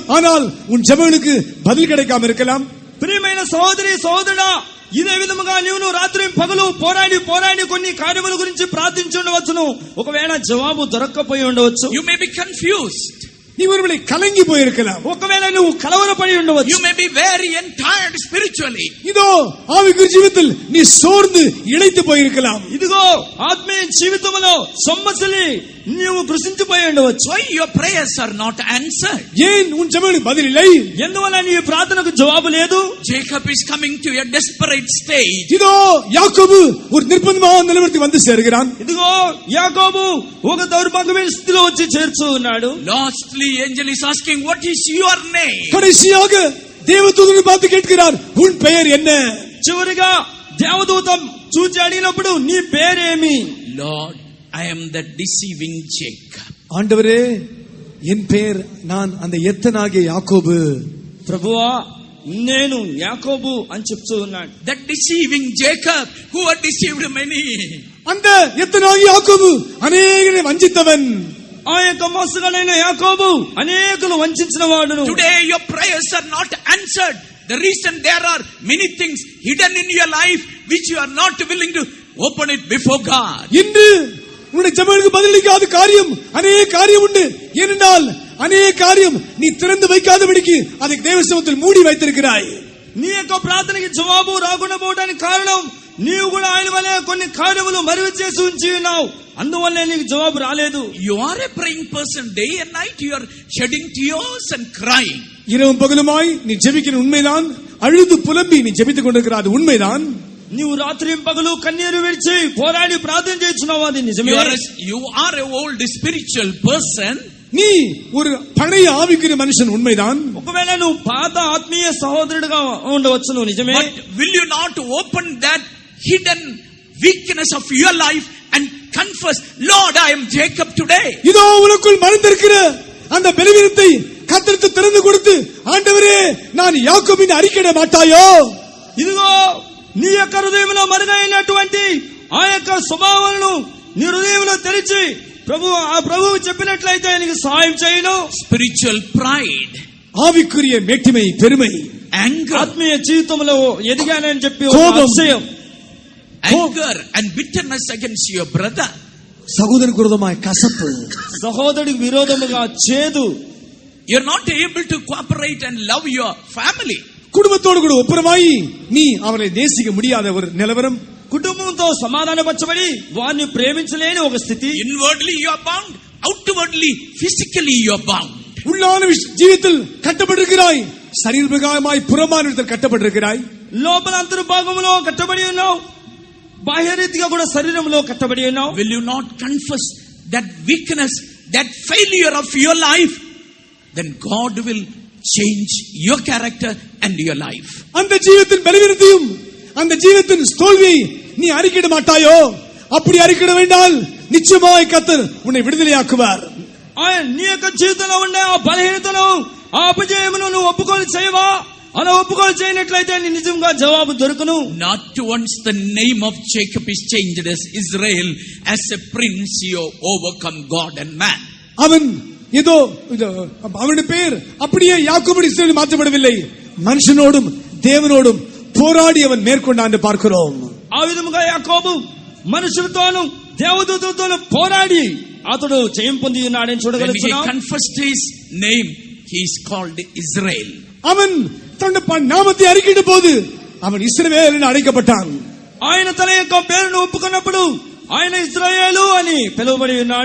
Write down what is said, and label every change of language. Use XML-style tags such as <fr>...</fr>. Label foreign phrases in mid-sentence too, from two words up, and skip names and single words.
<ta>ஆனால் உன் ஜெபங்களுக்கு பதில் கிடைக்காம இருக்கலாம்.</ta> <te>ప్రియమైన సహోదరి సహోదరుడా, ఇదే విధముగా నీవు రాత్రి పగలు పోరాడి కొన్ని కార్యముల గురించి ప్రార్థించి ఉండవచ్చును. ఒకవేళ జవాబు దొరక్కపోయి ఉండవచ్చు.</te> <en>You may be confused.</en> <ta>நீ ஒருவேளை கலங்கி போயிருக்கலாம்.</ta> <te>ఒకవేళ నువ్వు కలవరపడి ఉండవచ్చు.</te> <en>You may be very tired spiritually.</en> <ta>இதோ ஆவிக்குரிய ஜீவிதத்தில் நீ சோர்ந்து இளைத்து போயிருக்கலாம்.</ta> <te>ఇదిగో ఆత్మీయ జీవితంలో సొమ్మసిలి నీవు కృషించిపోయి ఉండవచ్చు.</te> <en>Why your prayers are not answered?</en> <ta>ஏன் உன் ஜெபங்களுக்கு பதில் இல்லை?</ta> <te>ఎందువల్ల నీ ప్రార్థనకు జవాబు లేదు?</te> <en>Jacob is coming to a desperate stage.</en> <ta>இதோ யாக்கோபு ஒரு நிர்பந்தமான நிலைமைக்கு வந்து சேருகிறான்.</ta> <te>ఇదిగో యాకోబు ఒక దౌర్భాగ్యమైన స్థితిలో వచ్చి చేర్చు ఉన్నాడు.</te> <en>Lastly, angel is asking, what is your name?</en> <ta>கடைசியாக தேவதூதனை பார்த்து கேட்கிறார், உன் பெயர் என்ன?</ta> <te>చివరిగా దేవదూత చూచి అడిగినప్పుడు నీ పేరేమి?</te> <en>Lord, I am the deceiving Jacob.</en> <ta>ஆண்டவரே, என் பெயர் நான் அந்த எத்தனாகிய யாக்கோபு.</ta> <te>ప్రభువా, నేను యాకోబు అని చెప్తూ ఉన్నాడు.</te> <en>That deceiving Jacob who had deceived many.</en> <ta>அந்த எத்தனாகிய யாக்கோபு அநேகரை வஞ்சித்தவன்.</ta> <te>ఆ యొక్క మోసగాడైన యాకోబు అనేకులు వంచిన వాడును.</te> <en>Today your prayers are not answered. The reason there are many things hidden in your life which you are not willing to open it before God.</en> <ta>இன்று உன்னுடைய ஜெபங்களுக்கு பதிலளிக்காத காரியம் அநேக காரியம் உண்டு. ஏனென்றால் அநேக காரியம் நீ திறந்து வைக்காதபடிக்கு அதை தேவ சமூகத்தில் மூடி வைத்திருக்கிறாய்.</ta> <te>నీ యొక్క ప్రార్థనకి జవాబు రాకుండా పోవడానికి కారణం నీవు కూడా ఆయన వలె కొన్ని కార్యములు మరుగు చేసి ఉంచి ఉన్నావు, అందువల్లే నీకు జవాబు రాలేదు.</te> <en>You are a praying person. Day and night you are shedding tears and crying.</en> <ta>இரவும் பகலுமாய் நீ ஜெபிக்கிற உண்மைதான், அழுது புலம்பி நீ ஜெபித்துக் கொண்டிருக்கிற அது உண்மைதான்.</ta> <te>నీవు రాత్రి పగలు కన్నీరు విడిచి పోరాడి ప్రార్థన చేస్తున్నావు, అది నిజమే.</te> <en>You are a old spiritual person.</en> <ta>நீ ஒரு பழைய ஆவிக்குரிய மனுஷன் உண்மைதான்.</ta> <te>ఒకవేళ నువ్వు పాత ఆత్మీయ సహోదరుడిగా ఉండవచ్చు, నువ్వు నిజమే.</te> <en>But will you not open that hidden weakness of your life and confess, Lord, I am Jacob today?</en> <ta>இதோ உனக்குள் மறைந்திருக்கிற அந்த பலவீனத்தை கர்த்தருக்கு திறந்து கொடுத்து, ஆண்டவரே நான் யாக்கோபின் அறிக்கையிட மாட்டாயோ?</ta> <te>ఇదిగో నీ యొక్క హృదయంలో మరుగైనటువంటి ఆ యొక్క స్వభావాలను నీ హృదయంలో తెరిచి ప్రభువు చెప్పినట్లయితే నీకు సహాయం చేయను.</te> <en>Spiritual pride,</en> <ta>ஆவிக்குரிய மேட்டிமை, பெருமை,</ta> <en>anger,</en> <te>ఆత్మీయ జీవితంలో ఎదిగానని చెప్పి కోపం,</te> <en>anger and bitterness against your brother.</en> <ta>சகோதரனுக்கு விரோதமாய் கசப்பு,</ta> <te>సహోదరుడికి విరోధముగా చేదు.</te> <en>You're not able to cooperate and love your family.</en> <ta>குடும்பத்தோடு கூட ஒப்புரமாய் நீ அவரை நேசிக்க முடியாத ஒரு நிலவரம்.</ta> <te>కుటుంబంతో సమాధానపరచబడి వారిని ప్రేమించలేని ఒక స్థితి.</te> <en>Inwardly you are bound, outwardly physically you are bound.</en> <ta>உள்ளான ஜீவிதத்தில் கட்டப்பட்டிருக்கிறாய், சரீரபிரகாரமாய் புறமான இடத்தில் கட்டப்பட்டிருக்கிறாய்.</ta> <te>లోపల అంతర్భాగంలో కట్టబడి ఉన్నావు, బాహ్య రీతిగా కూడా శరీరంలో కట్టబడి ఉన్నావు.</te> <en>Will you not confess that weakness, that failure of your life? Then God will change your character and your life.</en> <ta>அந்த ஜீவிதத்தின் பலவீனத்தையும் அந்த ஜீவிதத்தின் தோல்வியை நீ அறிக்கையிட மாட்டாயோ? அப்படி அறிக்கையிட வேண்டால் நிச்சயமாய் கர்த்தர் உன்னை விடுதலையாக்குவார்.</ta> <te>నీ యొక్క జీవితంలో ఉండే ఆ బలహీనతను, ఆ అపజయమును నువ్వు ఒప్పుకోలు చేయవా? అలా ఒప్పుకోలు చేయనట్లయితే నీ నిజంగా జవాబు దొరుకును.</te> <en>Not once the name of Jacob is changed as Israel, as a prince you overcome God and man.</en> <ta>அவன் ஏதோ அவனுடைய பெயர் அப்படியே யாக்கோபு இஸ்ரவேல் மாற்றப்படவில்லை, மனுஷனோடும் தேவனோடும் போராடி அவன் மேற்கொண்டான் என்று பார்க்கிறோம்.</ta> <te>ఆ విధముగా యాకోబు మనుషులతోనూ దేవదూతలతోనూ పోరాడి అతడు జయం పొంది ఉన్నాడని చూడగలుగుతున్నాం.</te> <en>When he confessed his name, he is called Israel.</en> <ta>அவன் தன்னுடைய நாமத்தை அறிக்கையிட்ட போது அவன் இஸ்ரவேல் என்று அழைக்கப்பட்டான்.</ta> <te>ఆయన తన యొక్క పేరును ఒప్పుకున్నప్పుడు ఆయన ఇశ్రాయేలు అని పిలువబడి ఉన్నాడు.</te>